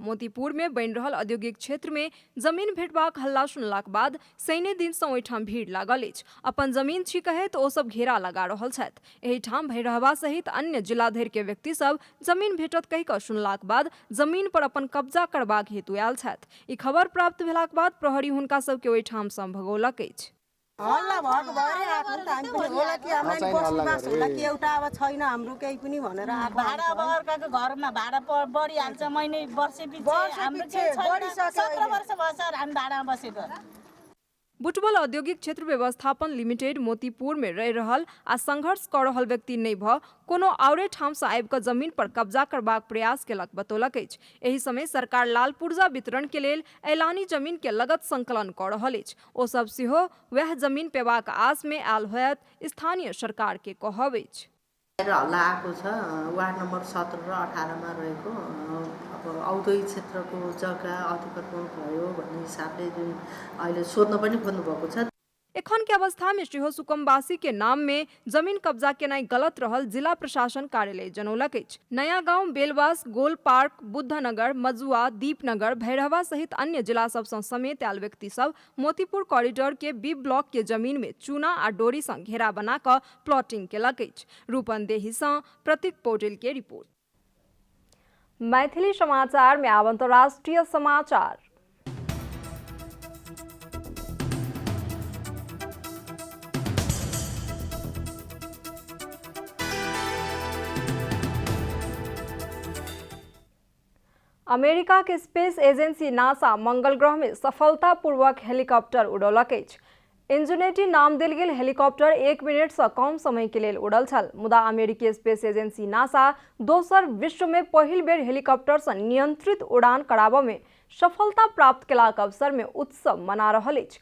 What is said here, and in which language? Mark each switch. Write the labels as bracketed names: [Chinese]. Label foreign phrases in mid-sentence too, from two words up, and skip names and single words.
[Maithili] मोतीपुर में बनि रहल औद्योगिक क्षेत्र में जमीन भेटबाक हल्ला सुनलाक बाद शनि दिन सँ ओहिठाम भीड़ लागल अछि। अपन जमीन छी कहैत ओ सब घेरा लगा रहल छथि। एहि ठाम भैरहवा सहित अन्य जिला धरि के व्यक्ति सब जमीन भेटत कहि कऽ सुनलाक बाद जमीन पर अपन कब्जा करबाक हेतु आयल छथि। ई खबर प्राप्त भेलाक बाद प्रहरी हुनका सब के ओहिठाम सँ भगौलक अछि। [Nepali] हल्ला भएको भएर आएको नि त हामी पनि होला कि हामीलाई बसोबास होला कि एउटा अब छैन हाम्रो केही पनि भनेर आएको। भाडा अब अर्काको घरमा भाडा बढिहाल्छ महिनै वर्षपछि हाम्रो केही छैन। 17 वर्ष भयो सर हामी भाडामा बसेको। [Maithili] बुटवल औद्योगिक क्षेत्र व्यवस्थापन लिमिटेड मोतीपुर में रह रहल आ संघर्ष कर रहल व्यक्ति नहीं भ कोनो औरे ठाम से आबि कऽ जमीन पर कब्जा करबाक प्रयास केलक बतौलक अछि। एहि समय सरकार लाल पुर्जा वितरण के लेल ऐलानी जमीन के लगत संकलन कऽ रहल अछि। ओ सब सेहो वएह जमीन पेबाक आस में आयल होयत स्थानीय सरकार के कहब अछि। [Nepali] हल्ला आएको छ वार्ड नम्बर 17 र 18 मा रहेको अब औद्योगिक क्षेत्रको जग्गा अधिकरण भयो भन्ने हिसाबले जुन अहिले सोध्न पनि खोज्नु भएको छ। [Maithili] एखन के अवस्था में श्रीहो सुकुम्बासी के नाम में जमीन कब्जा केनाई गलत रहल जिला प्रशासन कार्यालय जनौलक अछि। नया गांव, बेलवास, गोल पार्क, बुद्धनगर, मजुआ, दीपनगर, भैरहवा सहित अन्य जिला सब समेत आयल व्यक्ति सब मोतीपुर कॉरिडोर के बी ब्लॉक के जमीन में चूना आ डोरी से घेरा बना क प्लॉटिंग केलक अछि। रूपन्देही से प्रतीक पौडेल के रिपोर्ट। मैथिली समाचार में आब अंतर्राष्ट्रीय समाचार। अमेरिका के स्पेस एजेंसी नासा मंगल ग्रह में सफलतापूर्वक हेलीकॉप्टर उड़ौलक अछि। इंजनेटी नाम देल गेल हेलीकॉप्टर 1 मिनट से कम समय के लिए उड़ल छल। मुदा अमेरिकी स्पेस एजेंसी नासा दोसर विश्व में पहिल बेर हेलीकॉप्टर से नियंत्रित उड़ान कराबऽ में सफलता प्राप्त केलाक अवसर में उत्सव मना रहल अछि।